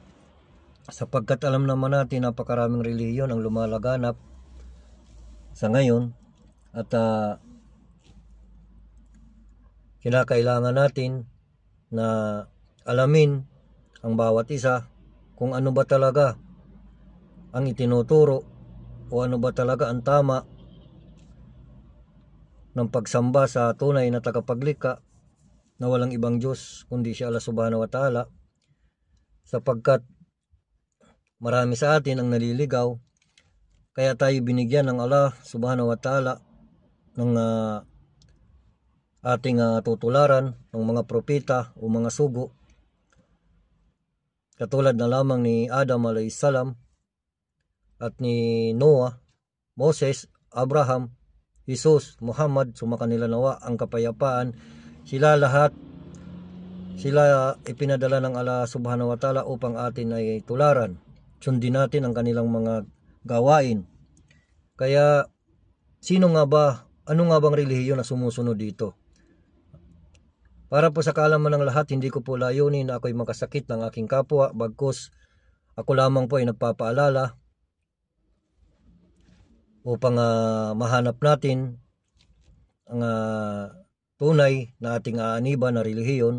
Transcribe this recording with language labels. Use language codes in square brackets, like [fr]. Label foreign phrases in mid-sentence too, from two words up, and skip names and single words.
[tl] Sapagkat alam naman natin napakaraming relihiyon ang lumalaganap sa ngayon at kinakailangan natin na alamin ang bawat isa kung ano ba talaga ang itinuturo o ano ba talaga ang tama ng pagsamba sa tunay na tagapaglikha na walang ibang Diyos kundi si Allah [ar] سبحانه وتعالى, [tl] sapagkat marami sa atin ang naliligaw. Kaya tayo binigyan ng Allah [ar] سبحانه وتعالى [tl] ng ating tutularan ng mga propeta o mga sugo. Katulad na lamang ni Adam [ar] عليه السلام [tl] at ni Noah, Moses, Abraham, Jesus, Muhammad, sumakanila nawa ang kapayapaan. Sila lahat, sila ipinadala ng Allah [ar] سبحانه وتعالى [tl] upang atin ay tularan. Sundin natin ang kanilang mga gawain. Kaya ano nga bang relihiyon na sumusunod dito? Para po sa kaalaman ng lahat, hindi ko po layunin na ako'y makasakit ng aking kapwa, bagkus ako lamang po ay nagpapaalala upang mahanap natin ang tunay na ating aaniba na relihiyon.